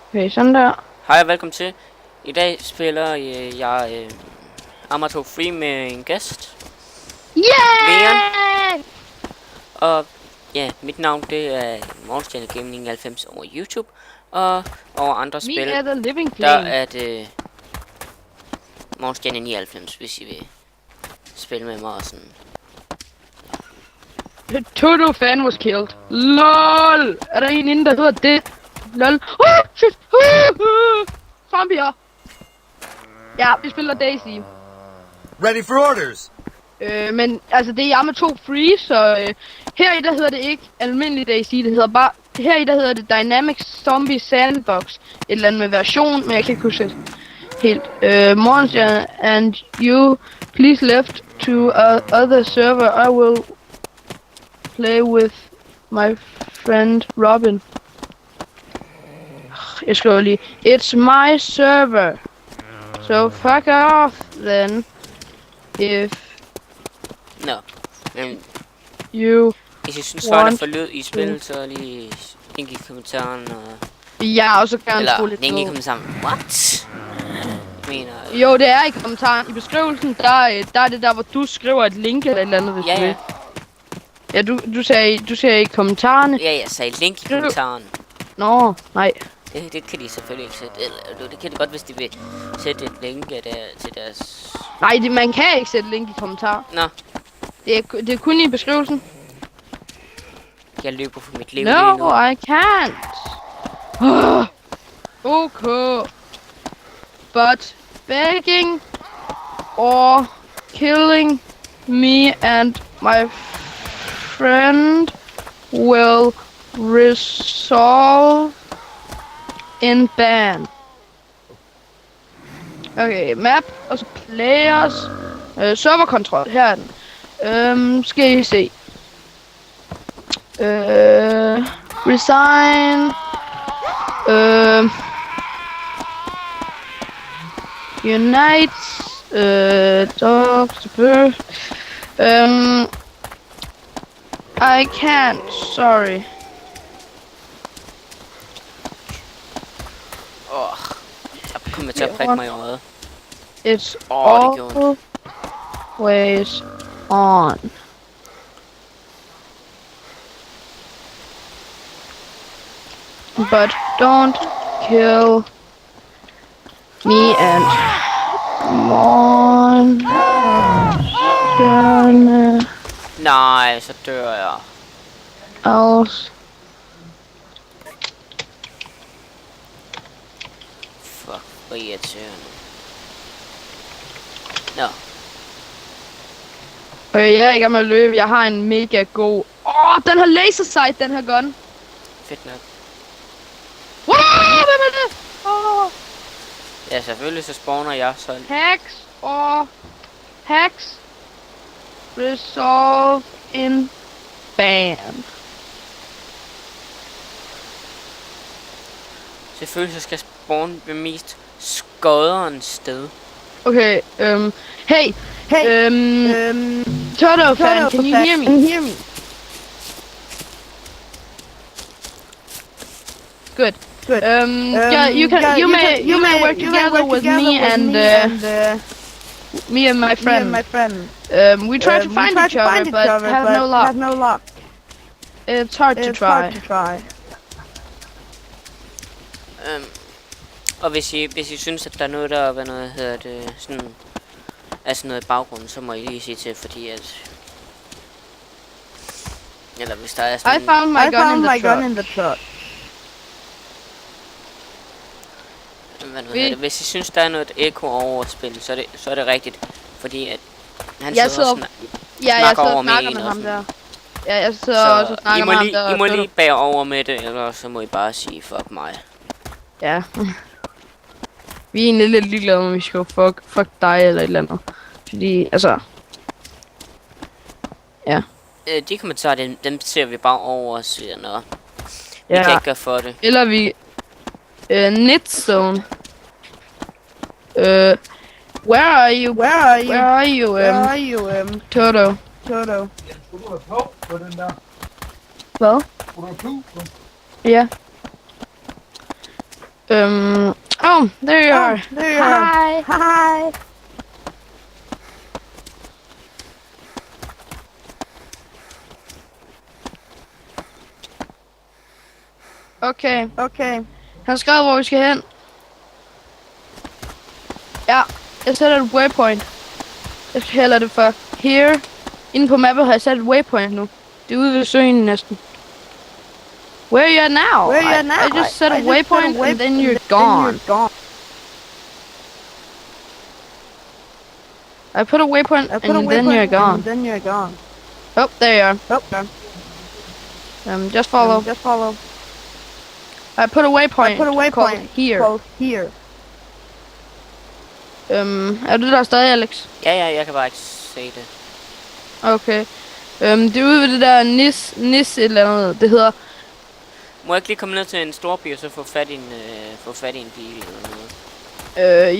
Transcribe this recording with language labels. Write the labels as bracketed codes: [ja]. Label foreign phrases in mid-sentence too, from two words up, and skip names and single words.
[da] Okay, sådan der. Hej og velkommen til. I dag spiller jeg Arma 2 Free med en gæst. Leon. Yeah! Og ja, mit navn det er Morgenstjerne Gaming 99 over YouTube. Og over andre spil, [en] Me the living [da] der flame. er det Morgenstjerne 99, hvis I vil spille med mig og sådan. [en] The Toto fan was killed. LOL! [da] Er der en inde, der hedder det? [en] LOL. Shit! [da] Zombier! Ja, vi spiller Daisy. [en] Ready for orders! [da] Men altså, det er Arma 2 Free, så heri der hedder det ikke almindelig Daisy, det hedder bare... Heri der hedder det Dynamic Zombie Sandbox. Et eller andet med version, men jeg kan ikke huske det helt. [en] Monster and you, please left to other server. I will play with my friend Robin. [da] Jeg skriver lige, [en] it's my server. So fuck off then. If [da] Nå, men you hvis I synes folk er for lyd i spil, så lige link i kommentaren og... ja, og så kan han skrue Eller lidt link i på. kommentaren. What? Mener Jo, det er i kommentaren. I beskrivelsen, der er det der, hvor du skriver et link eller et eller andet, hvis du vil. Ja, du sagde i kommentarerne. Ja, jeg sagde link i kommentaren. Nå, nej. Det kan de selvfølgelig ikke sætte. Eller, det kan de godt, hvis de vil sætte et link der til deres... Nej, man kan ikke sætte link i kommentar. Nå, Det er kun i beskrivelsen. jeg løber for mit liv lige [en] No, [da] nu. [en] I can't. Okay. But begging or killing me and my friend will resolve in ban. Okay, map, [da] og så players, serverkontrol, her er den. Skal I se. [en] Resign. Unite. Dogs. I can't. Sorry. [da] Jeg kommer til at prikke mig i øjet. [en] It's [da] Det gjorde [en] always on. But don't kill me and Monsterne [da] Nej, så dør jeg. [en] else. [da] Fuck, hvor irriterende. Nå, Okay, jeg er i gang med at løbe. Jeg har en mega god... den har [en] laser sight, [da] den her gun. fedt nok. Wow, hvem er det? Ja, selvfølgelig så spawner jeg så... Hacks resolve in ban. Selvfølgelig så skal jeg spawne ved mest skodderens sted. [en] Okay, hey, Toto fan, can you hear me? Good. Yeah, you may work together with me and me and my friend. We try to find each other, but have no luck. It's hard to try. [da] Og hvis I synes, at der er noget, der er noget, hedder det, sådan... Altså noget i baggrunden, så må I lige sige til, fordi at... Eller hvis der er sådan... [en] I found my gun in the truck. [da] Hvis I synes, der er noget ekko over spillet, så er det rigtigt. Fordi at... Han Jeg sidder og sidder snakker over og snakker med en og ham sådan. der. Ja, jeg sidder også og snakker med ham der. I må lige bære over med det, eller så må I bare sige fuck mig. Ja. Vi er egentlig lidt ligeglade, om vi skal fuck dig eller et eller andet. Fordi, altså... Ja. De kommentarer, dem ser vi bare over og siger noget. Vi Ja. kan ikke gøre for det. Eller vi... Netzone. [en] Where are you? Toto? [da] Hvad? Ja. [en] Oh, there you are. There you are. Hi. Hi. Okay. Okay. [da] Han har skrevet, hvor vi skal hen. Ja, jeg sætter et waypoint. Jeg kalder det for here. Inde på mappet har jeg sat et waypoint nu. Det er ude ved søen næsten. [en] Where are you at now? Where are you at now? I just set a I just waypoint and then you're gone. I put a waypoint and then you're gone. Then you're gone. Oh, there you are. Oh, done. Just follow. Just follow. I put a waypoint. I put a waypoint called here. Called here. [da] Er du der stadig, Alex? Ja, jeg kan bare ikke se det. Okay. Det er ude ved det der Nis et eller andet. Det hedder... Må jeg ikke lige komme ned til en storby og så få fat i en bil eller noget?